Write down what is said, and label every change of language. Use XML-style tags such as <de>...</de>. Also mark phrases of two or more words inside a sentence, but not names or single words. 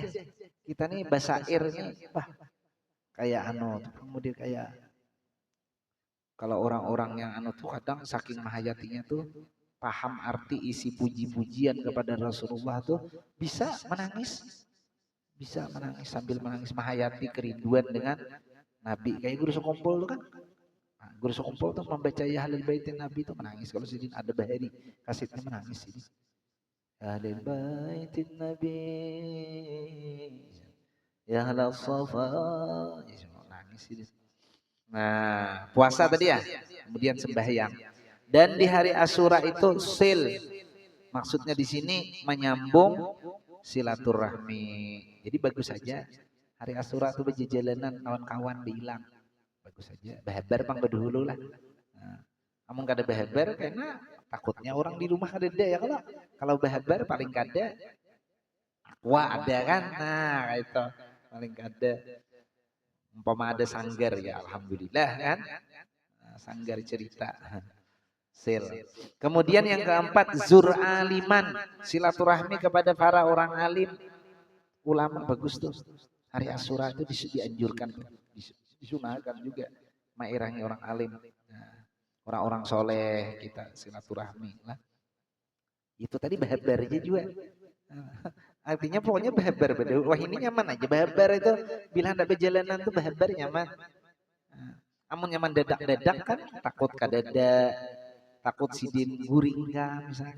<bjn>Kita nih basair nih, wah kayak kemudian kayak kalau orang-orang yang tuh kadang saking mahayatinya tuh paham arti isi puji-pujian kepada Rasulullah tuh bisa menangis sambil menangis mahayati kerinduan dengan Nabi. Kayak guru sekumpul tuh kan. Nah, guru sekumpul tuh membaca ya halil baitin Nabi tuh menangis. Kalau sidin ada bahari kasetnya menangis ini. Ya halil baitin Nabi. Ya halal safa. Ya nangis ini. Nah, puasa tadi ya, kemudian sembahyang. Dan di hari Asyura itu sil, maksudnya di sini menyambung silaturahmi. Jadi bagus saja hari Asyura itu berjalanan kawan-kawan bilang bagus saja. Bahabar bang berdahulu lah. Nah, kamu gak ada bahabar karena takutnya orang di rumah ada ya kalau bahabar paling kada wah ada kan, nah itu paling kada. Umpama ada sanggar ya alhamdulillah kan. Nah, sanggar cerita. Sil. Kemudian yang keempat</bjn> <ar>زر عالما,</ar> <bjn>silaturahmi kepada para orang alim, ulama bagus tuh. Hari Asyura itu dianjurkan, disunahkan juga mairangi orang alim. Nah, orang-orang soleh kita silaturahmi lah. Itu tadi bahabarnya juga. Artinya pokoknya bahabar. Wah ini nyaman aja bahabar itu. Bila ada perjalanan tuh bahabar nyaman. Amun nyaman dadak-dadak kan takut kadada, takut sidin guring kan misalnya.</bjn>